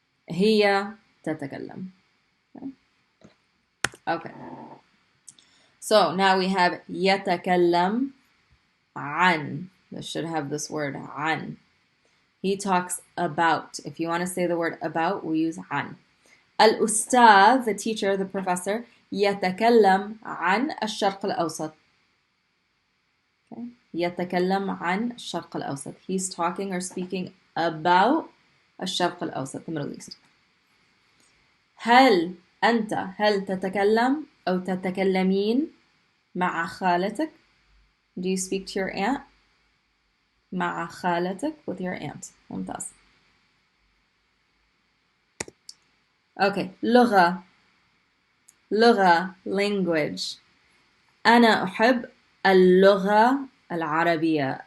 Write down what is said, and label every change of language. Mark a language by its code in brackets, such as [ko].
[ar] هي تتكلم. [en] Okay. So now we have [ar] يتكلم عن. [en] This should have this word عن. He talks about. If you want to say the word about, we use عن. [ar] الأستاذ, [en] the teacher, the professor, [ar] يتكلم عن الشرق الأوسط. Okay. يتكلم عن الشرق الأوسط. [en] He's talking or speaking about الشرق الأوسط, the Middle East. [ar] هل تتكلم أو تتكلمين مع خالتك? [en] Do you speak to your aunt? [ar] مع خالتك, [en] with your aunt. [ar] ممتاز. [en] Okay. [ar] لغة, language. أنا أحب اللغة العربية.